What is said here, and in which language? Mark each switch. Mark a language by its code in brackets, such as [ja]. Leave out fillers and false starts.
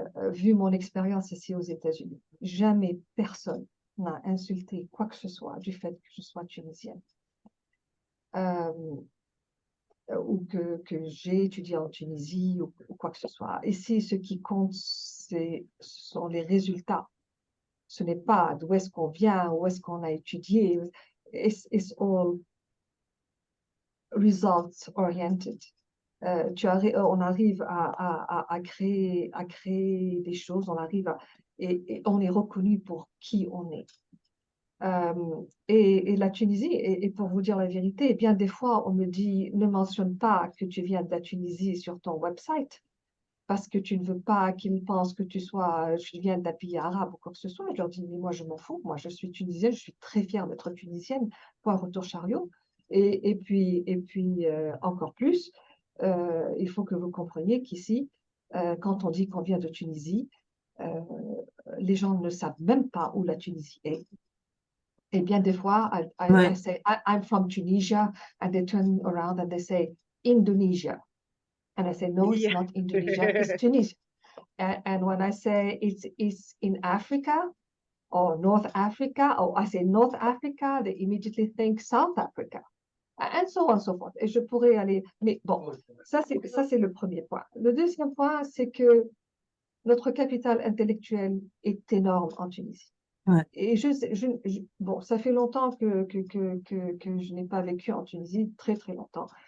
[fr] Vu mon expérience ici aux États-Unis, jamais personne n'a insulté quoi que ce soit du fait que je sois tunisienne. Ou que j'ai étudié en Tunisie ou quoi que ce soit. Ici, ce qui compte, ce sont les résultats. Ce n'est pas d'où est-ce qu'on vient, où est-ce qu'on a étudié. [en] It's all results oriented. [fr] On arrive à créer des choses, on arrive et on est reconnu pour qui on est. Et la Tunisie, et pour vous dire la vérité, eh bien des fois on me dit ne mentionne pas que tu viens de la Tunisie sur ton website parce que tu ne veux pas qu'ils pensent que tu viens d'un pays arabe ou quoi que ce soit. Je leur dis mais moi je m'en fous, moi je suis tunisienne, je suis très fière d'être tunisienne, point retour chariot. Et puis encore plus, il faut que vous compreniez qu'ici, quand on dit qu'on vient de Tunisie, les gens ne savent même pas où la Tunisie est. Et bien des fois, [en] I [fr] Ouais. [en] say, I'm from Tunisia, and they turn around and they say, Indonesia. And I say, no, it's not Indonesia, it's Tunisia. And when I say it's in Africa or North Africa, or I say North Africa, they immediately think South Africa. And so on and so forth. [fr] Et je pourrais aller, mais bon, ça c'est le premier point. Le deuxième point, c'est que notre capital intellectuel est énorme en Tunisie. Ouais. Et bon, ça fait longtemps que je n'ai pas vécu en Tunisie, très très longtemps.